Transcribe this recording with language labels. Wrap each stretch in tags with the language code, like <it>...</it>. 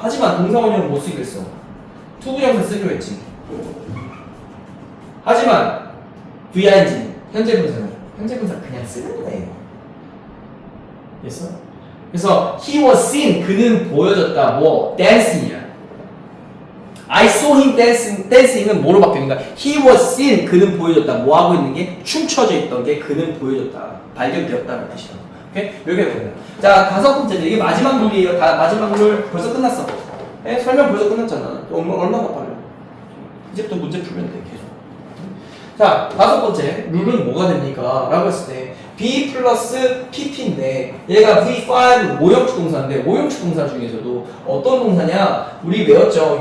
<ko>하지만 동사 원형을 못 쓰기로 했어. 투부정사 쓰기로 했지. 하지만 VING는 현재 분사는 현재 분사 그냥 쓰는 거예요. 됐어? 그래서</ko> <en>he was seen</en> <ko>그는 보여졌다. 뭐 dancing이야.</ko> <en>I saw him dancing은</en> <ko>뭐로 바뀌는가?</ko> <en>He was seen</en> <ko>그는 보여졌다. 뭐 하고 있는 게 춤춰져 있던 게 그는 보여졌다. 발견되었다는 뜻이야. 오케이? 여기가 됩니다. 자 5번째 이게 마지막 룰이에요. 다 마지막 룰 벌써 끝났어. 네? 설명 벌써 끝났잖아. 얼마나 빨라? 이제부터 문제 풀면 돼 계속. 자, 5번째 룰은 뭐가 됩니까? 라고 했을 때 B 플러스 PP인데 얘가 V5 5형식 동사인데 5형식 동사 중에서도 어떤 동사냐? 우리 외웠죠?</ko>